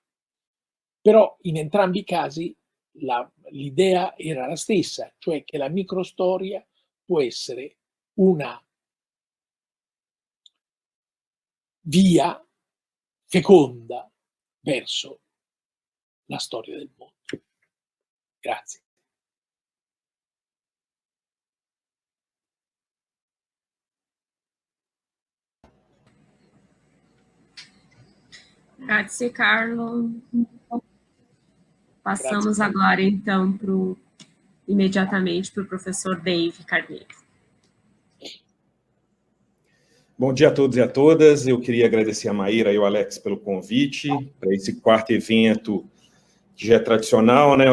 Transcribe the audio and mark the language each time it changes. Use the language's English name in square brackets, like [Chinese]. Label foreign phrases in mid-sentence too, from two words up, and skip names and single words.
[Italian] Però in entrambi i casi l'idea era la stessa, cioè che la microstoria può essere una via feconda verso la storia del mondo. Grazie. Grazie, Carlo. [Portuguese] Passamos agora, então, imediatamente para o professor Dave Carneiro. Bom dia a todos e a todas. Eu queria agradecer a Maíra e ao Alex pelo convite para esse quarto evento, que já é tradicional, né?